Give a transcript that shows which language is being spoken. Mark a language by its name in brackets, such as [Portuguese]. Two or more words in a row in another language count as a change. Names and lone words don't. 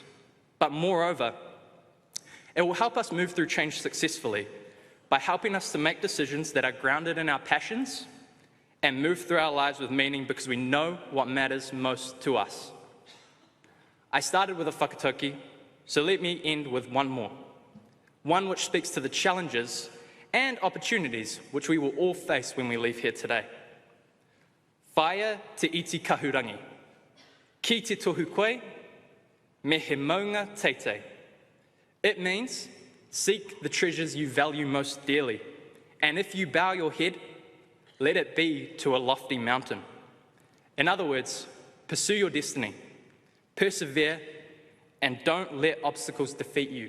[English] But moreover, it will help us move through change successfully by helping us to make decisions that are grounded in our passions and move through our lives with meaning because we know what matters most to us. I started with a whakatauki, so let me end with one more. One which speaks to the challenges and opportunities which we will all face when we leave here today. [Māori] Whaia te iti kahurangi. Ki te tohu koe, me he maunga teitei. [English] It means, seek the treasures you value most dearly, and if you bow your head, let it be to a lofty mountain. In other words, pursue your destiny, persevere, and don't let obstacles defeat you.